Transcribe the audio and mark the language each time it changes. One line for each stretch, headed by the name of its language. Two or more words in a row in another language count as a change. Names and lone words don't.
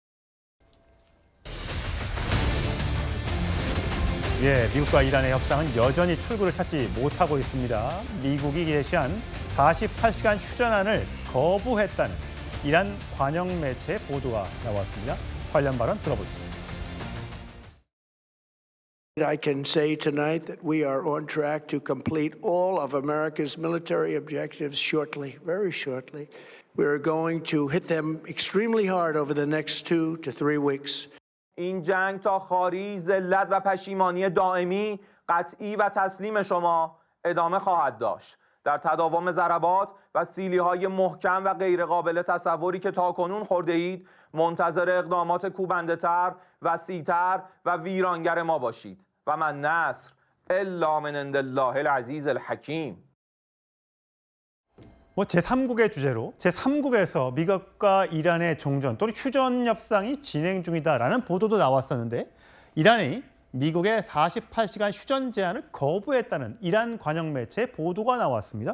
Korean: 미국과 이란의 협상은 여전히 출구를 찾지 못하고 있습니다. 미국이 제시한 48시간 휴전안을 거부했다는 이란 관영 매체 보도가 나왔습니다. 관련 발언 들어보시죠.
English: I can say tonight that we are on track to complete all of America's military objectives shortly, very shortly. We're going to hit them extremely hard over the next 2 to 3 weeks.
Persian: این جنگ تا خواری، ذلت و پشیمانی دائمی، قطعی و تسلیم شما ادامه خواهد داشت. در تداوم ضربات و سیلی‌های محکم و غیرقابل تصوری که تاکنون خورده اید، منتظر اقدامات کوبنده‌تر، وسیع‌تر و ویرانگر ما باشید.
Arabic: و من نصر الا من عند الله العزیز الحکیم.
Korean: 제3국의 주제로 제3국에서 미국과 이란의 종전 또는 휴전 협상이 진행 중이다라는 보도도 나왔었는데 이란이 미국의 48시간 휴전 제안을 거부했다는 이란 관영 매체 보도가 나왔습니다.